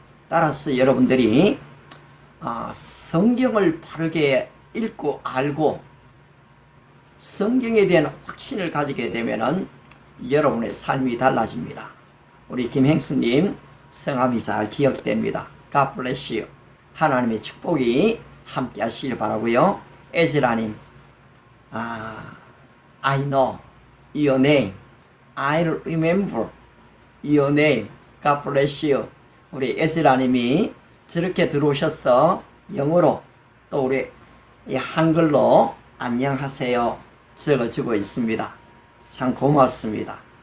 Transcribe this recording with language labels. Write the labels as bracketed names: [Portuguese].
[Korean] 따라서 여러분들이 성경을 바르게 읽고 알고 성경에 대한 확신을 가지게 되면은 여러분의 삶이 달라집니다. 우리 김행수님 성함이 잘 기억됩니다. [English] God bless you. [Korean] 하나님의 축복이 함께 하시길 바라고요. [English] 에즈라님, I know your name. I'll remember your name. God bless you. [Korean] 우리 에즈라님이 저렇게 들어오셔서 영어로 또 우리 한글로 안녕하세요 적어주고 있습니다. 참 고맙습니다.